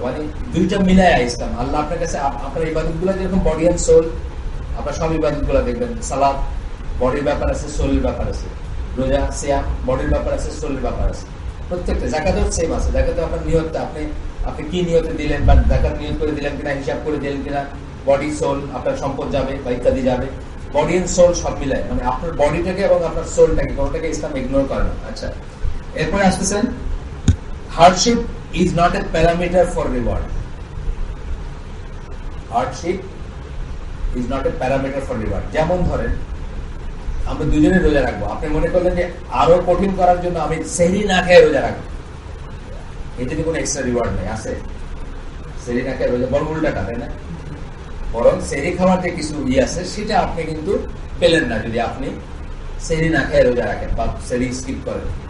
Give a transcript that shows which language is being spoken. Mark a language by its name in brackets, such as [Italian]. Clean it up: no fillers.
[Bangla] মানে দুইটা মিলায় ইসলাম। আল্লাহ আপনার কাছে আপনার ইবাদত গুলা যেরকম বডি এন্ড সোল, আপনার সব ইবাদত গুলা দেখবেন, সালাত বডির ব্যাপার আছে, সোলের ব্যাপার আছে, রোজা সিয়াম বডির ব্যাপার আছে, সোলের ব্যাপার আছে, প্রত্যেকটা। জাকাতেও সেম আছে। জাকাতে আপনার নিয়তটা আপনি কি নিয়তে দিলেন, বা জাকাত নিয়ত করে দিলেন কিনা, হিসাব করে দিলেন কিনা, বডি সোল, আপনার সম্পদ যাবে বা ইত্যাদি যাবে, বডি এন্ড সোল সব মিলায়। মানে আপনার বডিটাকে এবং আপনার সোলটাকে, কোনোটাকে ইসলাম ইগনোর করে না। আচ্ছা, এরপরে আসতেছেন, [English] Hardship is not a parameter for reward. Hardship is not a parameter for reward. [Bangla] যেমন ধরেন আমরা দুজনে রোজা রাখবো, আপনি মনে করলেন যে আরো কঠিন করার জন্য আমি সেহরি না খেয়ে রোজা রাখবো, এতে কোনো এক্সট্রা রিওয়ার্ড নেই। আছে সেহরি না খেয়ে রোজা, বড় উল্টাটা, তাই না? বরং সেহরি খাওয়ার যে কিছু আছে সেটা আপনি কিন্তু পেলেন না যদি আপনি সেহরি না খেয়ে রোজা রাখেন বা সেহরি স্কিপ করেন।